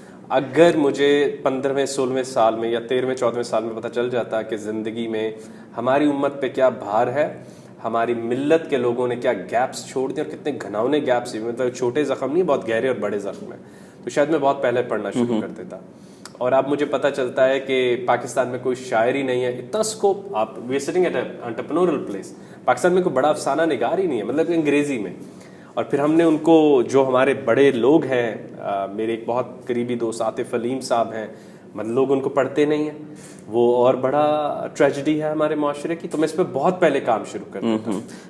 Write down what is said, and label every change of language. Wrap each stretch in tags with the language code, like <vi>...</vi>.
<ur>اگر مجھے 15ویں 16ویں سال میں یا 13ویں 14ویں سال میں پتہ چل جاتا کہ زندگی میں ہماری امت پہ کیا بھار ہے، ہماری ملت کے لوگوں نے کیا گیپس چھوڑ دیے اور کتنے گھناؤنے گیپس ہیں، مطلب چھوٹے زخم نہیں بہت گہرے اور بڑے زخم ہیں، تو شاید میں بہت پہلے پڑھنا شروع کر دیتا. اور اب مجھے پتہ چلتا ہے کہ پاکستان میں کوئی شاعر ہی نہیں ہے، اتنا اسکوپ.</ur> <en>آپ we are sitting at a entrepreneurial place.</en> <ur>Pakistan میں کوئی بڑا افسانہ نگار ہی نہیں ہے، مطلب انگریزی میں. اور پھر ہم نے ان کو جو ہمارے بڑے لوگ ہیں، میرے ایک بہت قریبی دوست عاطف علیم صاحب ہیں، مطلب لوگ ان کو پڑھتے نہیں ہیں، وہ اور بڑا ٹریجڈی ہے ہمارے معاشرے کی. تو میں اس پہ بہت پہلے کام شروع کر دیتا ہوں.</ur>